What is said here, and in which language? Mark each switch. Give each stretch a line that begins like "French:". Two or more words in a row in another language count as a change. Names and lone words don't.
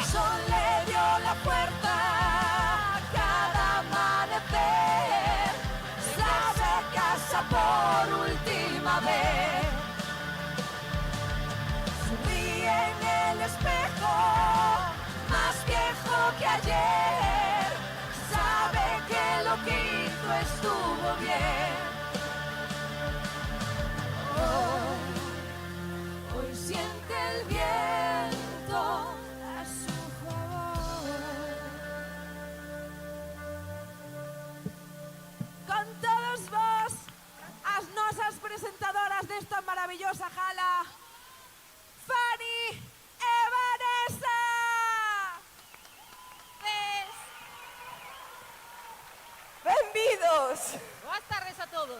Spanish: El sol le dio la puerta cada amanecer, sabe casa por última vez, sonríe en el espejo, más viejo que ayer, sabe que lo que hizo estuvo bien. Hoy siente el viento a su favor.
Galician: Con todos vos, as nosas presentadoras desta maravillosa gala, Fanny e Vanessa. Benvidos. Boas tardes a todos.